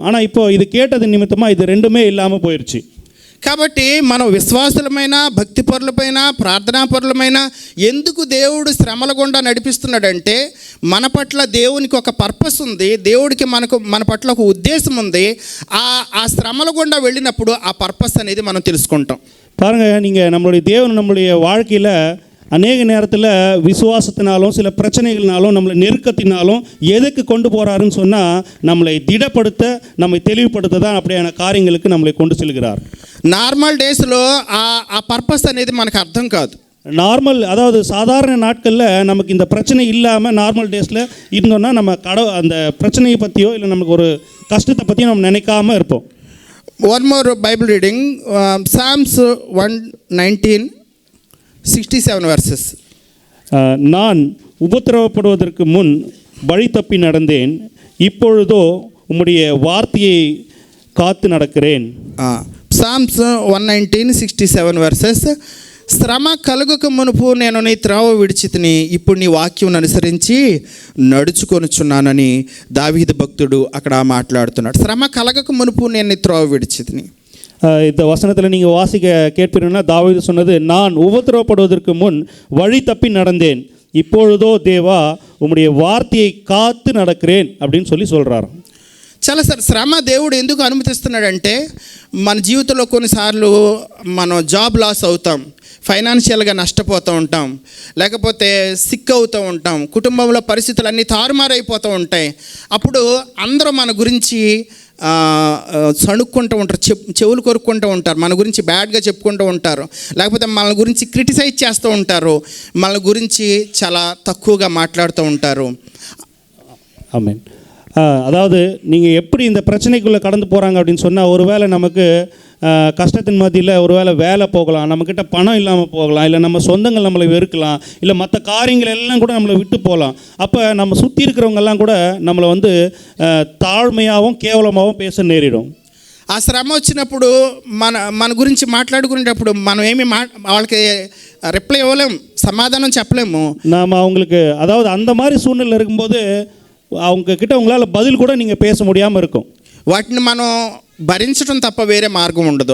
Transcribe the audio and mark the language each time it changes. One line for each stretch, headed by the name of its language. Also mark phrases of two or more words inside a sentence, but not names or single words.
Tamil: ஆனால் இப்போ இது கேட்டது நிமித்தமாக இது ரெண்டுமே இல்லாமல் போயிடுச்சு.
Telugu: కాబట్టి మనం విశ్వాసులమైన, భక్తిపరులపైన, ప్రార్థనాపరులమైన ఎందుకు దేవుడు శ్రమల గుండా నడిపిస్తున్నాడంటే మన పట్ల దేవునికి ఒక పర్పస్ ఉంది, దేవుడికి మన పట్ల ఒక ఉద్దేశం ఉంది. ఆ శ్రమల గుండా వెళ్ళినప్పుడు ఆ పర్పస్ అనేది మనం తెలుసుకుంటాం.
Tamil: பாருங்கள், நீங்கள் நம்மளுடைய தேவன் நம்மளுடைய வாழ்க்கையில் அநேக நேரத்தில் விசுவாசத்தினாலும் சில பிரச்சனைகள்னாலும் நம்மளை நெருக்கத்தினாலும் எதுக்கு கொண்டு போகிறாருன்னு சொன்னால் நம்மளை திடப்படுத்த, நம்மை தெளிவுபடுத்த தான் அப்படியான காரியங்களுக்கு நம்மளை கொண்டு செல்கிறார்.
English: normal days
Telugu: ఆ పర్పస్ అనేది మనకు అర్థం కాదు.
Tamil: நார்மல், அதாவது சாதாரண நாட்களில் நமக்கு இந்த பிரச்சனை இல்லாமல்
English: normal days
Tamil: இருந்தோம்னா நம்ம அந்த பிரச்சனையை பற்றியோ இல்லை நமக்கு ஒரு கஷ்டத்தை பற்றியோ நம்ம நினைக்காம இருப்போம்.
English: One more Bible reading, Psalms 119:67 verses.
Tamil: நான் உபத்திரவப்படுவதற்கு முன் வழி தப்பி நடந்தேன், இப்பொழுதோ உம்முடைய வார்த்தையை காத்து நடக்கிறேன்.
English: Psalms 119:67 verses.
Telugu: శ్రమ కలుగక మునుపు నేను నీ త్రోవ విడిచితిని, ఇప్పుడు నీ వాక్యం అనుసరించి నడుచుకొనుచున్నానని దావీదు భక్తుడు అక్కడ మాట్లాడుతున్నాడు. శ్రమ కలగక మునుపు నేను నీ త్రోవ విడిచితిని.
Tamil: இந்த வசனத்தில் நீங்கள் வாசிக்க கேட்பீங்கன்னா தாவீது சொன்னது, நான் உபத்திரவப்படுவதற்கு முன் வழி தப்பி நடந்தேன், இப்பொழுதோ தேவா உம்முடைய வார்த்தையை காத்து நடக்கிறேன் அப்படின்னு சொல்கிறார்.
Telugu: చాలా సార్ శ్రమ దేవుడు ఎందుకు అనుమతిస్తున్నాడంటే మన జీవితంలో కొన్నిసార్లు మనం
English: job loss
Telugu: అవుతాం, ఫైనాన్షియల్గా నష్టపోతూ ఉంటాం, లేకపోతే సిక్ అవుతూ ఉంటాం, కుటుంబంలో పరిస్థితులు అన్నీ తారుమారైపోతూ ఉంటాయి. అప్పుడు అందరూ మన గురించి సణుక్కుంటూ ఉంటారు, చెవులు కొరుక్కుంటూ ఉంటారు, మన గురించి బ్యాడ్గా చెప్పుకుంటూ ఉంటారు, లేకపోతే మన గురించి క్రిటిసైజ్ చేస్తూ ఉంటారు, మన గురించి చాలా తక్కువగా మాట్లాడుతూ ఉంటారు.
Tamil: ஆமென். அதாவது நீங்கள் எப்படி இந்த பிரச்சனைக்குள்ளே கடந்து போகிறாங்க அப்படின்னு சொன்னால், ஒருவேளை நமக்கு கஷ்டத்தின் மத்தியில் ஒருவேளை வேலை போகலாம், நம்மக்கிட்ட பணம் இல்லாமல் போகலாம், இல்லை நம்ம சொந்தங்கள் நம்மளை வெறுக்கலாம், இல்லை மற்ற காரியங்கள் எல்லாம் கூட நம்மளை விட்டு போகலாம். அப்போ நம்ம சுற்றி இருக்கிறவங்கெல்லாம் கூட நம்மளை தாழ்மையாகவும் கேவலமாகவும் பேச நேரிடும்.
Telugu: ఆ శ్రమ వచ్చినప్పుడు మన గురించి మాట్లాడుకునేటప్పుడు మనం ఏమి వాళ్ళకి రిప్లై ఇవ్వలేము, సమాధానం చెప్పలేము.
Tamil: நாம் அவங்களுக்கு, அதாவது அந்த மாதிரி சூழ்நிலை இருக்கும்போது அவங்கக்கிட்ட உங்களால் பதில் கூட நீங்கள் பேச முடியாமல் இருக்கும்.
Telugu: వాటిని మనం భరించడం తప్ప వేరే మార్గం ఉండదు.